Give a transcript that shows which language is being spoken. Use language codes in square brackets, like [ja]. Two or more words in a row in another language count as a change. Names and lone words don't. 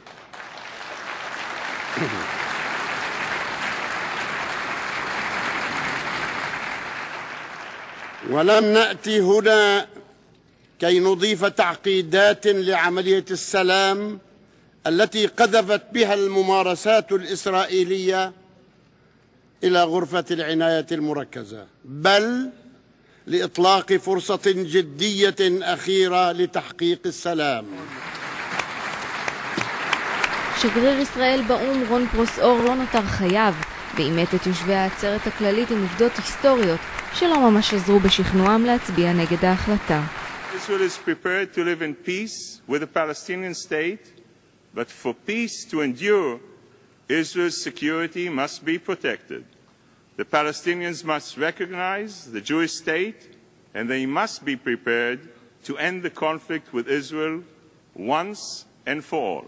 [ar] ولم نأتي هنا كي نضيف تعقيدات لعملية السلام التي قذفت بها الممارسات الإسرائيلية إلى غرفة العناية المركزة، بل لإطلاق فرصة جدية أخيرة لتحقيق السلام. [he] שגריר ישראל באו"ם רון פרוסאור לא נותר חייב, ואימת את יושבי העצרת הכללית עם עובדות היסטוריות שלא ממש עזרו בשכנועם להצביע נגד ההחלטה. [en] Israel is prepared to live in peace with a Palestinian state, but for peace to endure, Israel's security must be protected. The Palestinians must recognize the Jewish state, and they must be prepared to end the conflict with Israel once and for all.